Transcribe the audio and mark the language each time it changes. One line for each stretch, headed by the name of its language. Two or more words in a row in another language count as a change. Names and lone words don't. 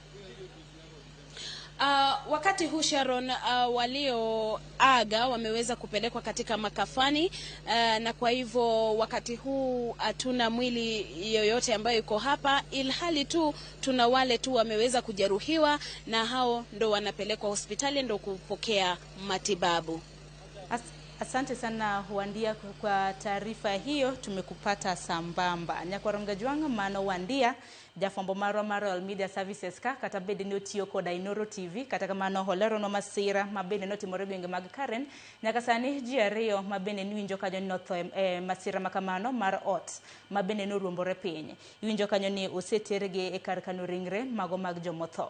Swahili: Wakati huu Sharon, walioaga wameweza kupelekwa katika makafani, na kwa hivyo wakati huu hatuna mwili yoyote ambayo yuko hapa, ilhali tu tuna wale tu wameweza kujeruhiwa na hao ndo wanapelekwa hospitali ndo kupokea matibabu. Asante sana Wandia kwa taarifa hiyo, tumekupata sambamba.
Luo (Kenya and Tanzania): Nyakwaronga juanga mano Wandia jafombo maro
English: media services
Luo (Kenya and Tanzania): ka kata bede no tiyo koda Inoro TV kata mano holero no masira mabene no timore gwenge mag Karen nyaka sani ji ariyo mabene ni winjo kanyo notho masira makamano mar ot mabene no ruombore piny. Winjo kanyo ni oseterge e kar kano ringre mago mag jomotho.